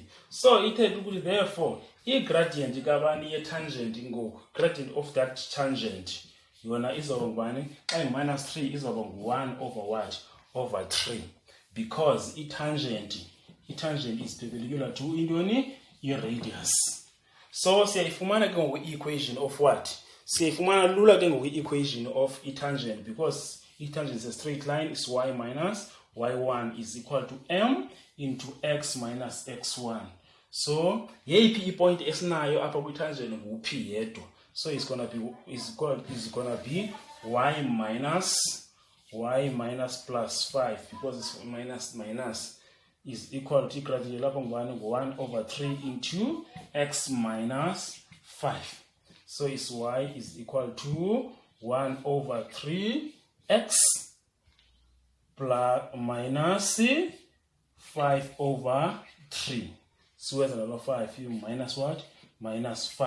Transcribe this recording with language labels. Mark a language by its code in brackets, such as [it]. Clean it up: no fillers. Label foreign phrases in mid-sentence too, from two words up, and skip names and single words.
[en] So it is therefore a gradient ye tangent gradient of that tangent yona is over minus 3 is over 1 over what? Over 3. Because a tangent is perpendicular to a radius. [xh] So siyayifumana ke ngoku [en] equation of what? [xh] Siyayifumana lula ke ngoku [en] equation of a tangent, because tangent is a straight line. Is y minus y1 is equal to m into x minus x1. [xh] So yeyiphi point esinayo apha kwi tangent nguphi yedwa. [en] So it's gonna be y minus plus 5, because it's minus is equal to gradient [xh] lapho ngubani [en] 1 over 3 into x minus 5. So it's y is equal to 1 over 3 x plus minus 5 over 3. So where's another 5? You minus what? Minus 5.